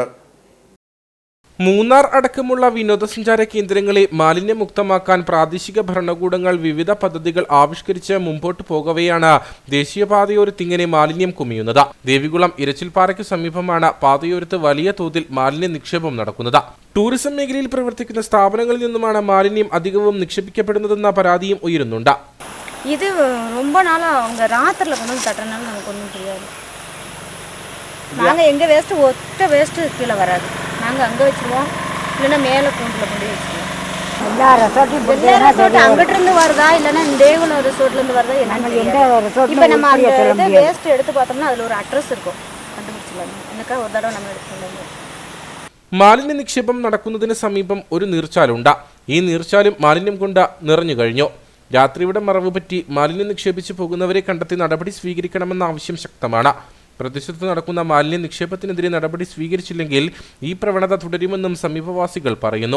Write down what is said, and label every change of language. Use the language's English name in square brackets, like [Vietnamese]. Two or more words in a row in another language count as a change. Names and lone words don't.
[Malayalam] മൂന്നാർ അടക്കമുള്ള വിനോദസഞ്ചാര കേന്ദ്രങ്ങളെ മാലിന്യമുക്തമാക്കാൻ പ്രാദേശിക ഭരണകൂടങ്ങൾ വിവിധ പദ്ധതികൾ ആവിഷ്കരിച്ച് മുമ്പോട്ട് പോകവെയാണ് ദേശീയപാതയോരത്ത് ഇങ്ങനെ മാലിന്യം കുമിയുന്നത്. ദേവികുളം ഇരച്ചിൽപ്പാറയ്ക്ക് സമീപമാണ് പാതയോരത്ത് വലിയ തോതിൽ മാലിന്യ നിക്ഷേപം നടക്കുന്നത്. ടൂറിസം മേഖലയിൽ പ്രവർത്തിക്കുന്ന സ്ഥാപനങ്ങളിൽ നിന്നുമാണ് മാലിന്യം അധികവും നിക്ഷേപിക്കപ്പെടുന്നതെന്ന പരാതിയും ഉയരുന്നുണ്ട്. [Tamil] ഇത് ரொம்ப நாளா அவங்க ராத்திரில கொண்டு வந்து தட்டறனால நமக்கு ஒன்றும் தெரியாது. நாங்கள் எங்கள் வேஸ்ட்டு ஒத்த வேஸ்ட்டு கீழே வராது. நாங்கள் அங்கே வச்சுருவோம், இல்லைன்னா மேலே கூண்டில் கொண்டு வச்சுருவோம். எல்லா ரெசார்ட்டும் அங்கிட்டிருந்து வருதா இல்லைன்னா தேவகுலம் ரெசார்ட்லேருந்து வருதா என்னன்னு இப்போ நம்ம அந்த வேஸ்ட்டு எடுத்து பார்த்தோம்னா அதில் ஒரு அட்ரஸ் இருக்கும், கண்டுபிடிச்சிடலாம். எனக்கா ஒரு தடவை நம்ம எடுத்துக்கொண்டு [Malayalam] മാലിന്യ നിക്ഷേപം നടക്കുന്നതിന് സമീപം ഒരു നീർച്ചാലുണ്ട്. ഈ നീർച്ചാലും മാലിന്യം കൊണ്ട് നിറഞ്ഞു കഴിഞ്ഞു. രാത്രിയുടെ മറവ് പറ്റി മാലിന്യം നിക്ഷേപിച്ച് പോകുന്നവരെ കണ്ടെത്തി നടപടി സ്വീകരിക്കണമെന്ന ആവശ്യം ശക്തമാണ്. പ്രദേശത്ത് നടക്കുന്ന മാലിന്യ നിക്ഷേപത്തിനെതിരെ നടപടി സ്വീകരിച്ചില്ലെങ്കിൽ ഈ പ്രവണത തുടരുമെന്നും സമീപവാസികൾ പറയുന്നു.